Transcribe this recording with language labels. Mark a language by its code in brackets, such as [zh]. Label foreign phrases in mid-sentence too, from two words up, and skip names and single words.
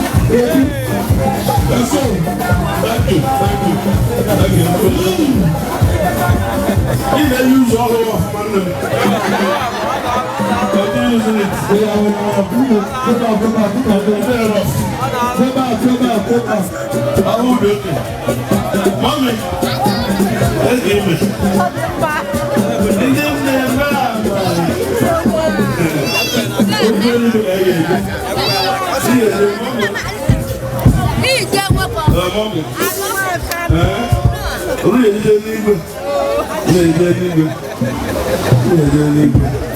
[en] Baby, That's all. Thank you, thank you, thank you. [ig] Ị na-eyi ụzọ ọhụrụ ọfụma, nne m. [en] Continue using it. Yeah, yeah, yeah. Go back, go back, go back, go back. Fair enough. Go back, go back, go back. I will be okay. Mommy, let's give me. [ig] Ndị nne m na-ama. Ofe ndị na-eghe eghe. [en] See you, mommy. [ig] Ị ga-ewepụ. Uh, mommy. Eh? Olu ya ejide n'igwe. Ya ejide n'igwe. Ya ejide n'igwe.